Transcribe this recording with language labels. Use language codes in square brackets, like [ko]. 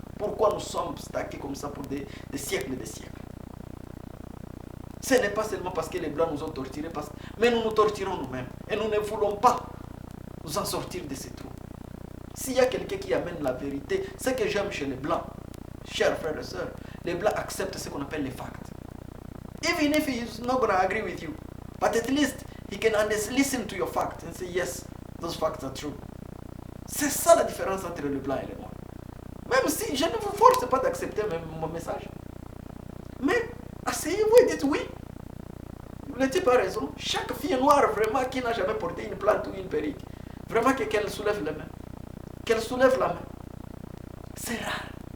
[fr] Pourquoi nous sommes stackés comme ça pour des siècles et des siècles. Ce n'est pas seulement parce que les Blancs nous ont torturés, mais nous nous torturons nous-mêmes. Et nous ne voulons pas nous en sortir de ces trous. S'il y a quelqu'un qui amène la vérité, ce que j'aime chez les Blancs, chers frères et sœurs, les Blancs acceptent ce qu'on appelle les facts. [en] Even if he is not going to agree with you, but at least he can listen to your facts and say, yes, those facts are true. [fr] C'est ça la différence entre le blanc et le noir. Même si je ne vous force pas d'accepter mon message. Mais asseyez-vous et dites oui. Le type a raison. Chaque fille noire vraiment qui n'a jamais porté une plante ou une perruque, vraiment qu'elle soulève la main. Qu'elle soulève la main. C'est rare.